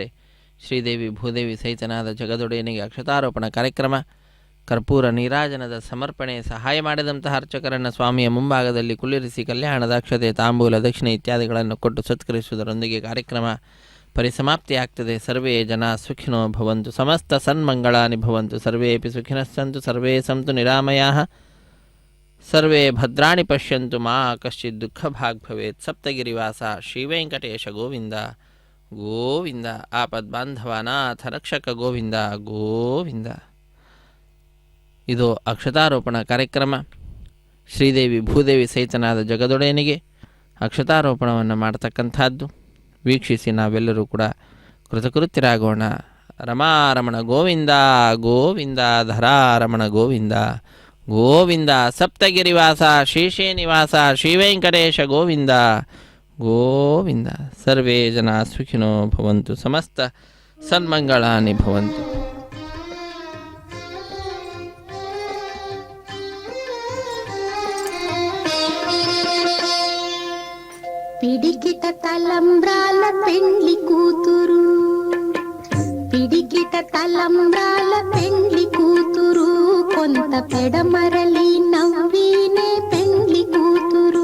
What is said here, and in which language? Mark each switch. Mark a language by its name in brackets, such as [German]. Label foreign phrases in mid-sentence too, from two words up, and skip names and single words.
[Kannada] ಶ್ರೀದೇವಿ ಭೂದೇವಿ ಸಹಿತನಾದ ಜಗದೊಡೆಯನಿಗೆ ಅಕ್ಷತಾರೋಪಣ ಕಾರ್ಯಕ್ರಮ, ಕರ್ಪೂರ ನೀರಾಜನದ ಸಮರ್ಪಣೆ, ಸಹಾಯ ಮಾಡಿದಂತಹ ಅರ್ಚಕರನ್ನು ಸ್ವಾಮಿಯ ಮುಂಭಾಗದಲ್ಲಿ ಕುಳ್ಳಿರಿಸಿ ಕಲ್ಯಾಣದ ಅಕ್ಷತೆ, ತಾಂಬೂಲ, ದಕ್ಷಿಣೆ ಇತ್ಯಾದಿಗಳನ್ನು ಕೊಟ್ಟು ಸತ್ಕರಿಸುವುದರೊಂದಿಗೆ ಕಾರ್ಯಕ್ರಮ ಪರಿಸಮಾಪ್ತಿಯಾಗ್ತದೆ. [Sanskrit] ಸರ್ವೇ ಜನ ಸುಖಿನೋ ಭವಂತು, ಸಮಸ್ತ ಸನ್ಮಂಗಳಾನಿ ಭವಂತು, ಸರ್ವೇಪಿ ಸುಖಿನಸ್ಸಂತು, ಸರ್ವೇ ಸಂತು ನಿರಾಮಯಾಃ, ಸರ್ವೇ ಭದ್ರಾಣಿ ಪಶ್ಯಂತು, ಮಾ ಕಶ್ಚಿತ್ ದುಃಖ ಭಾಗ್ ಭವೇತ್. [Kannada] ಸಪ್ತಗಿರಿವಾಸ ಶ್ರೀವೆಂಕಟೇಶ ಗೋವಿಂದ ಗೋವಿಂದ. ಆಪದ್ಬಾಂಧವನಾಥ ರಕ್ಷಕ ಗೋವಿಂದ ಗೋವಿಂದ. ಇದು ಅಕ್ಷತಾರೋಪಣ ಕಾರ್ಯಕ್ರಮ. ಶ್ರೀದೇವಿ ಭೂದೇವಿ ಸಹಿತನಾದ ಜಗದೊಡೆಯನಿಗೆ ಅಕ್ಷತಾರೋಪಣವನ್ನು ಮಾಡತಕ್ಕಂಥದ್ದು. ವೀಕ್ಷಿಸಿ ನಾವೆಲ್ಲರೂ ಕೂಡ ಕೃತಕೃತ್ಯರಾಗೋಣ. ರಮಾರಮಣ ಗೋವಿಂದ ಗೋವಿಂದ, ಧರಾರಮಣ ಗೋವಿಂದ ಗೋವಿಂದ. ಸಪ್ತಗಿರಿವಾಸ ಶ್ರೀಶ್ರೀನಿವಾಸ ಶ್ರೀವೆಂಕಟೇಶ ಗೋವಿಂದ ಗೋವಿಂದ. [Sanskrit] ಸರ್ವೇ ಜನ ಸುಖಿನೋ ಭವಂತು, ಸಮಸ್ತ ಸನ್ಮಂಗಳಾನಿ ಭವಂತು. [Telugu] పిడికిట తలంబ్రాల పెండ్లి కూతురు, పిడికిట తలంబ్రాల పెండ్లి కూతురు, కొంత పెడమరలి నవ్వినే పెండ్లి కూతురు.